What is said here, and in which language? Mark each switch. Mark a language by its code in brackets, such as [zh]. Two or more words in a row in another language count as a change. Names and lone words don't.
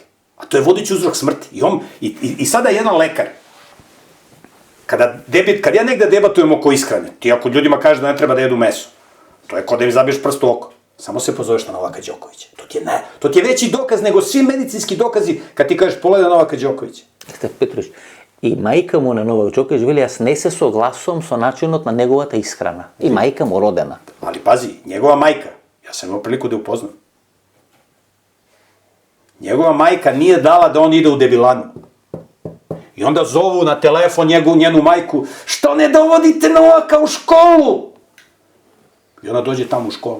[sr] A to je vodeći uzrok smrti. I sada jedan lekar, kad ja negde debatujem oko ishrane, ti ako ljudima kažeš da ne treba da jedu meso, to je kao da im zabiješ prst u oko. Samo se pozoveš na Novaka Đokovića. To ti je veći dokaz nego svi medicinski dokazi kad ti kažeš pogledaj Novaka Đokovića. [mk] Петрович, и мајка му на Новак Đoković вели, јас не се согласувам со начинот на неговата исхрана. И мајка му родена. [sr] Ali pazi, njegova majka, ja sam imao priliku da je upoznam, njegova majka nije dala da on ide u debilanu. I onda zovu na telefon njenu majku, što ne dovodite Novaka u školu? I ona dođe tamo u školu.